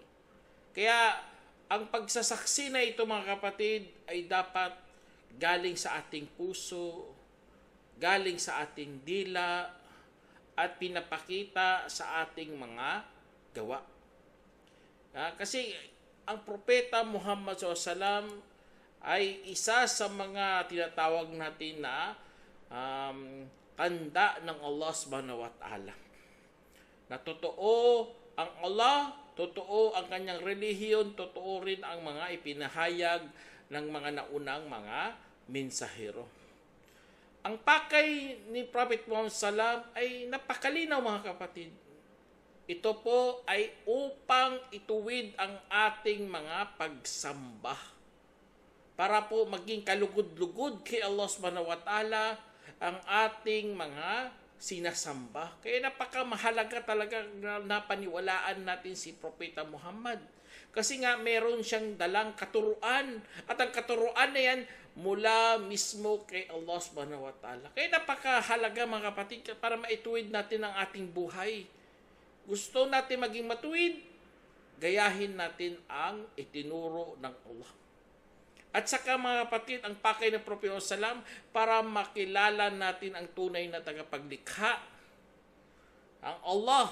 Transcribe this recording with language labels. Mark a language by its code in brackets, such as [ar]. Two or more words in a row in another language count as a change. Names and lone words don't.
[tl] Kaya ang pagsasaksi na ito mga kapatid ay dapat galing sa ating puso, galing sa ating dila, at pinapakita sa ating mga gawa. Kasi ang Propeta Muhammad SAW ay isa sa mga tinatawag natin na tanda ng Allah [ar] سبحانه وتعالى. [tl] Na totoo ang Allah, totoo ang kanyang relihiyon, totoo rin ang mga ipinahayag ng mga naunang mga mensahero. Ang pakay ni Prophet Muhammad SAW ay napakalinaw mga kapatid. Ito po ay upang ituwid ang ating mga pagsamba. Para po maging kalugod-lugod kay Allah [ar] سبحانه وتعالى [tl] ang ating mga sinasamba. Kaya napakamahalaga talaga na napaniwalaan natin si Propeta Muhammad. Kasi nga meron siyang dalang katuruan. At ang katuruan na yan mula mismo kay Allah [ar] سبحانه وتعالى. [tl] Kaya napakahalaga mga kapatid para maituwid natin ang ating buhay. Gusto natin maging matuwid, gayahin natin ang itinuro ng Allah. At saka mga kapatid, ang pakay ng Propeta Sallam para makilala natin ang tunay na tagapaglikha, ang Allah.